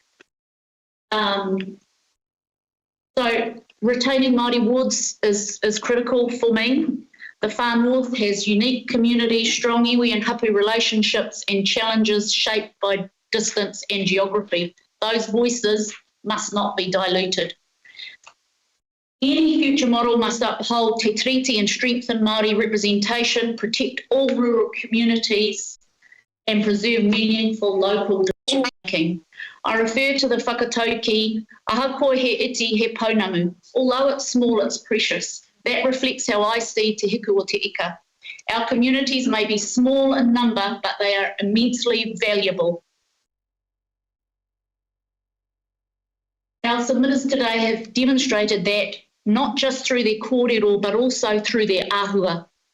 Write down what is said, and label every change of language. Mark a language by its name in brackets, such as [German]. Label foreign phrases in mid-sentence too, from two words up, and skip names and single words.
[English] So retaining Māori wards is critical for me. The Far North has unique communities, strong iwi and hapu relationships and challenges shaped by distance and geography. Those voices must not be diluted. Any future model must uphold te tiriti and strengthen Māori representation, protect all rural communities and preserve meaningful local decision making. I refer to the whakatauki, [Māori] ahakoa he iti he pounamu. [English] Although it's small, it's precious. That reflects how I see Te Hiku o Te Ika. Our communities may be small in number, but they are immensely valuable. Our submitters today have demonstrated that, not just through their kōrero, but also through their āhua.